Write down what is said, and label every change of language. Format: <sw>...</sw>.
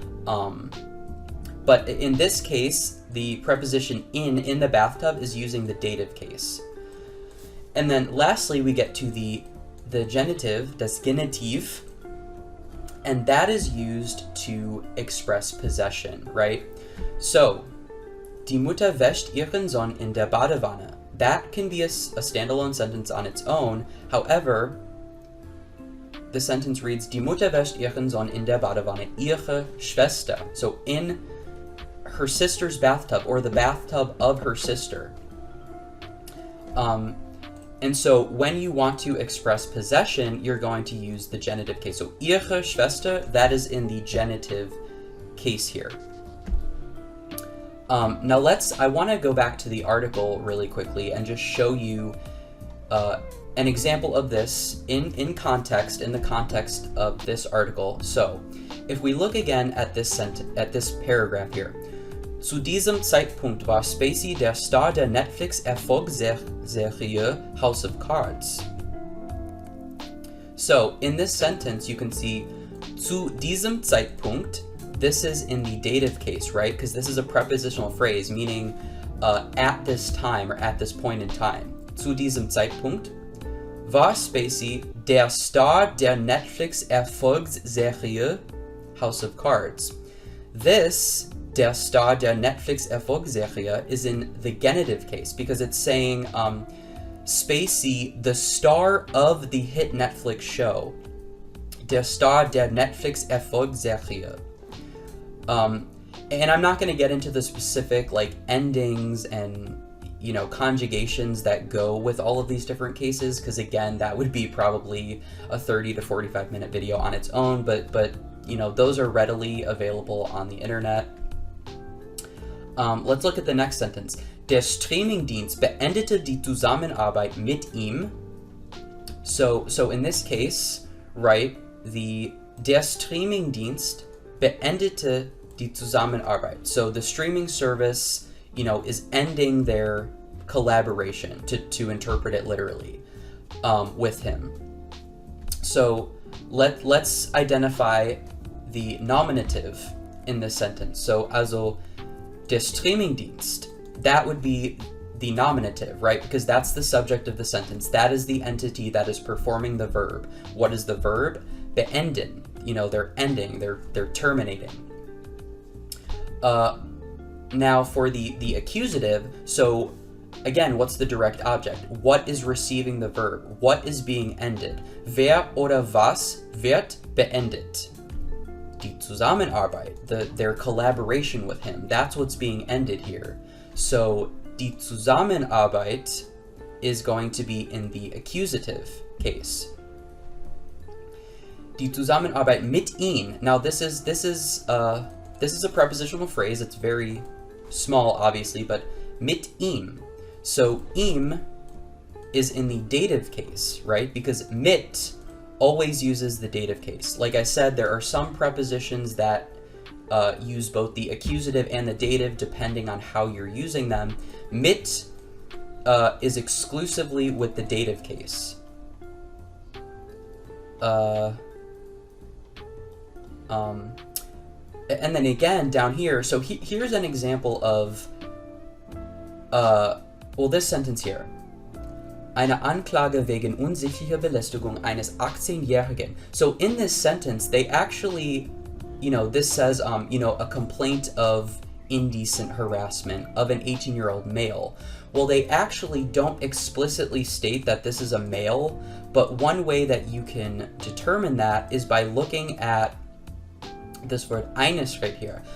<en>But in this case, the preposition in the bathtub is using the dative case. And then lastly, we get to the genitive, das Genetiv, and that is used to express possession, right?</en> <de>So, die Mutter wäscht ihren Sohn in der Badewanne.</de> <en>That can be a standalone sentence on its own. However, the sentence reads,</en> <de>die Mutter wäscht ihren Sohn in der Badewanne, ihre Schwester.</de> <en>So in her sister's bathtub, or the bathtub of her sister. And so when you want to express possession, you're going to use the genitive case. So</en> <de>ihre Schwester,</de> <en>that is in the genitive case here. Now I want to go back to the article really quickly and just show you an example of this in context, in the context of this article. So if we look again at this paragraph here.</en> <de>Zu diesem Zeitpunkt war Spacey der Star der Netflix-Erfolgsserie House of Cards.</de> <en>So in this sentence, you can see</en> <de>zu diesem Zeitpunkt.</de> <en>This is in the dative case, right? Because this is a prepositional phrase meaning at this time or at this point in time.</en> <de>Zu diesem Zeitpunkt war Spacey der Star der Netflix-Erfolgsserie House of Cards.</de> <en>This,</en> <de>der Star der Netflix-Erfolgsserie,</de> <en>is in the genitive case because it's saying Spacey, the star of the hit Netflix show.</en> <de>Der Star der Netflix-Erfolgsserie.</de> <en>And I'm not going to get into the specific endings and conjugations that go with all of these different cases, because again, that would be probably a 30 to 45 minute video on its own, but those are readily available on the internet. Let's look at the next sentence.</en> <de>Der Streamingdienst beendete die Zusammenarbeit mit ihm.</de> <en>So in this case, right,</en> <de>der Streamingdienst beendete die Zusammenarbeit.</de> <en>So the streaming service, is ending their collaboration, to interpret it literally, with him. So let's identify the nominative in this sentence. So</en> <de>also der Streamingdienst,</de> <en>that would be the nominative, right? Because that's the subject of the sentence. That is the entity that is performing the verb. What is the verb? Beenden. They're ending, they're terminating. Now for the accusative, so again, what's the direct object? What is receiving the verb? What is being ended?</en> <de>Wer oder was wird beendet? Die Zusammenarbeit,</de> <en>their collaboration with him, that's what's being ended here. So</en> <de>die Zusammenarbeit</de> <en>is going to be in the accusative case.</en> <de>Die Zusammenarbeit mit ihm.</de> <en>Now this is a prepositional phrase. It's very small, obviously, but</en> <de>mit ihm.</de> <en>So ihm is in the dative case, right? Because mit always uses the dative case. Like I said, there are some prepositions that use both the accusative and the dative depending on how you're using them. Mit is exclusively with the dative case. And then again down here, so here's an example of this sentence here.</en> <de>Eine Anklage wegen unsicherer Belästigung eines 18-Jährigen.</de> <en>So in this sentence, they actually, this says, a complaint of indecent harassment of an 18-year-old male. Well, they actually don't explicitly state that this is a male, but one way that you can determine that is by looking at this word eines right here.</en>